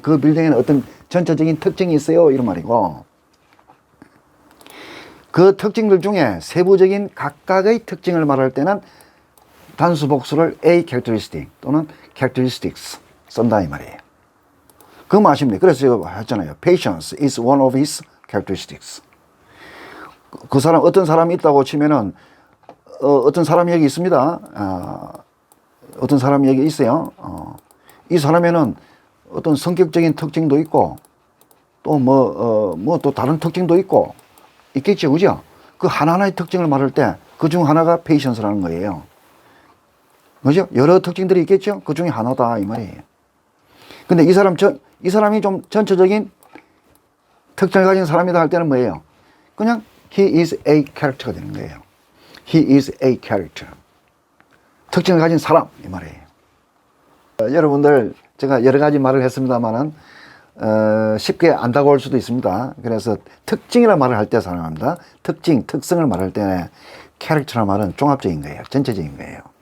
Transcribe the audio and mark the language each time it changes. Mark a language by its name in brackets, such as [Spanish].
[Korean] 그 빌딩에는 어떤 전체적인 특징이 있어요. 이런 말이고 그 특징들 중에 세부적인 각각의 특징을 말할 때는 단수 복수를 A characteristic 또는 characteristics 쓴다 이 말이에요. 그거 아시면 돼요. 그래서 제가 했잖아요. [English] Patience is one of his characteristics. [Korean] 그 사람 어떤 사람이 있다고 치면은 어떤 사람이 여기 있습니다. 어떤 사람이 여기 있어요. 이 사람에는 어떤 성격적인 특징도 있고 또 또 다른 특징도 있고 있겠죠. 그죠? 그 하나하나의 특징을 말할 때 그 중 하나가 patience라는 거예요. 그죠? 여러 특징들이 있겠죠? 그 중에 하나다 이 말이에요. 근데 이 사람이 좀 전체적인 특징을 가진 사람이다 할 때는 뭐예요? 그냥 [English] he is a character가 [Korean] 되는 거예요. [English] He is a character. [Korean] 특징을 가진 사람 이 말이에요. 여러분들 제가 여러 가지 말을 했습니다만은 쉽게 안 다가올 수도 있습니다. 그래서 특징이라는 말을 할 때 사용합니다. 특징, 특성을 말할 때 캐릭터라는 말은 종합적인 거예요. 전체적인 거예요.